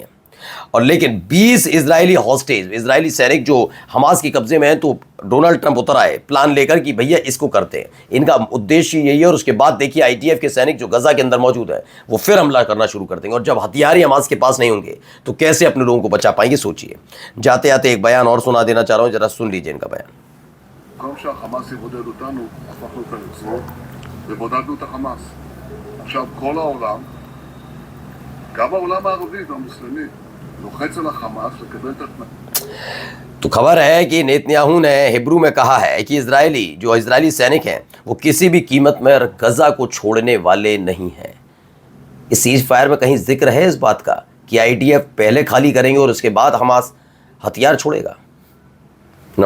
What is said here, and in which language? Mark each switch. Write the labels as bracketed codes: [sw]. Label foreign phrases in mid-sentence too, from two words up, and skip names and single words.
[hi] और लेकिन 20 इजरायली हॉस्टेज, इजरायली सैनिक जो हमास के कब्जे में हैं, तो डोनाल्ड ट्रंप उतर आए प्लान लेकर कि भैया इसको करते हैं, इनका उद्देश्य यही है। और उसके बाद देखिए आईडीएफ के सैनिक जो गजा के अंदर मौजूद है वो फिर हमला करना शुरू कर देंगे। और जब हथियार ही हमास के पास नहीं होंगे तो कैसे अपने लोगों को बचा पाएंगे? सोचिए। जाते आते एक बयान और सुना देना चाह रहा हूँ, जरा सुन लीजिए इनका बयान। [he] עכשיו כל העולם, גם העולם הערבי והמוסלמי, לוחץ על החמאס לקבל את התנאים। [hi] तो खबर है कि नेतन्याहू ने हिब्रू में कहा है कि इजरायली सैनिक हैं वो किसी भी कीमत में गजा को छोड़ने वाले नहीं हैं। इस [en] cease fire [hi] में कहीं जिक्र है इस बात का कि आईडीएफ पहले खाली करेंगे और उसके बाद हमास हथियार छोड़ेगा?